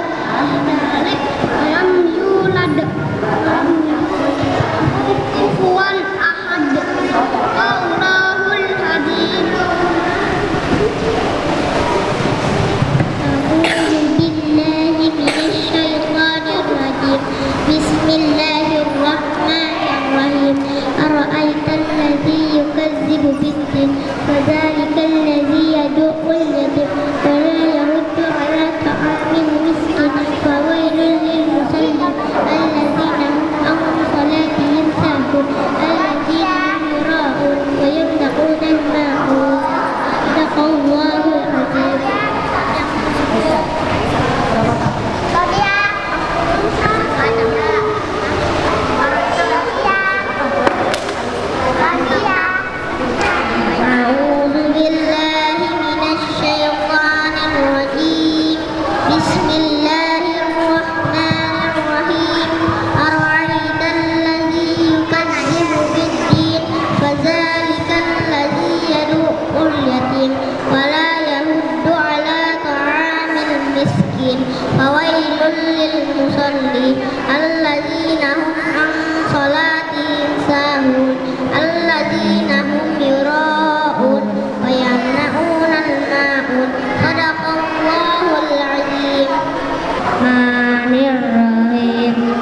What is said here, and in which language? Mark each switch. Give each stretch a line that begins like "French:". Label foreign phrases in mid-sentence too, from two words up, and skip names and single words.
Arabic: لم يولد. لم يكن كفوا أحد. الله الهادم. أعوذ بالله من الشيطان الرجيم. بسم الله الرحمن الرحيم. أرأيت الذي يكذب بالدين فذلك الذي يدع اليتيم ولا يحض على طعام المسكين فويل للمصلين الذين هم عن صلاتهم ساهون الذين هم يراءون ويمنعون الماعون. صدق الله العظيم. أعوذ بالله من الشيطان الرجيم. بسم الله الرحمن الرحيم. أرأيت الذي يكذب بالدين فذلك الذي يدع اليتيم ولا يحض على طعام المسكين فويل للمصلين الذين هم عن صلاتهم ساهون الذين هم يراءون ويمنعون الماعون. صدق الله العظيم. بسم الله الرحمن الرحيم.